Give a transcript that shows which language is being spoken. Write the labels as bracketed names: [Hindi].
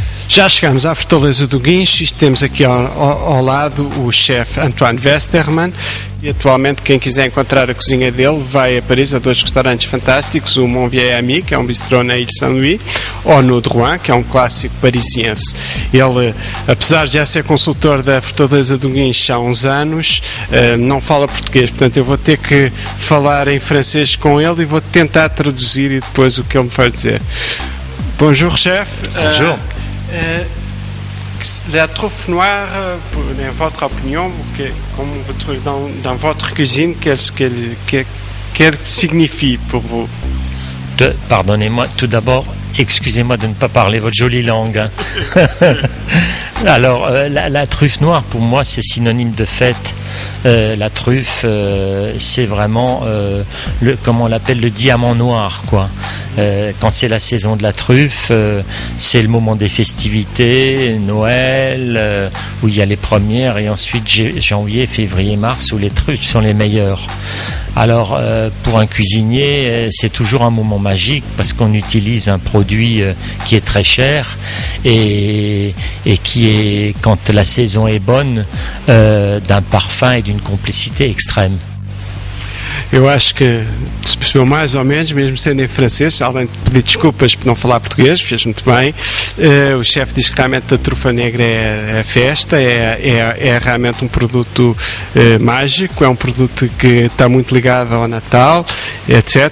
[Portuguese] Já chegamos à Fortaleza do Guincho e temos aqui ao lado o chefe Antoine Westermann e atualmente quem quiser encontrar a cozinha dele vai a Paris a dois restaurantes fantásticos, o Mon Vieil Ami, que é um bistrô na Ilha Saint-Louis, ou no Drouin, que é um clássico parisiense. Ele, apesar de já ser consultor da Fortaleza do Guincho há uns anos, não fala português, portanto eu vou ter que falar em francês com ele e vou tentar traduzir e depois o que ele me faz dizer. [French] Bonjour chef. Bonjour. La truffe noire, en votre opinion, comme vous trouvez dans votre cuisine, qu'elle signifie pour vous? Pardonnez-moi, tout d'abord, excusez-moi de ne pas parler votre jolie langue. Hein. Alors, la truffe noire, pour moi, c'est synonyme de fête. La truffe, c'est vraiment, comment on l'appelle, le diamant noir, quoi. Quand c'est la saison de la truffe, c'est le moment des festivités, Noël, où il y a les premières, et ensuite janvier, février, mars, où les truffes sont les meilleures. Alors, pour un cuisinier, c'est toujours un moment magique, parce qu'on utilise un produit qui est très cher, et qui est, quand la saison est bonne, d'un parfum e d'une complicité extrême. [Portuguese] Eu acho que se percebeu mais ou menos, mesmo sendo em francês, além de pedir desculpas por não falar português, fez muito bem. O chefe diz que realmente a trufa negra é festa, é realmente um produto mágico, é um produto que está muito ligado ao Natal, etc.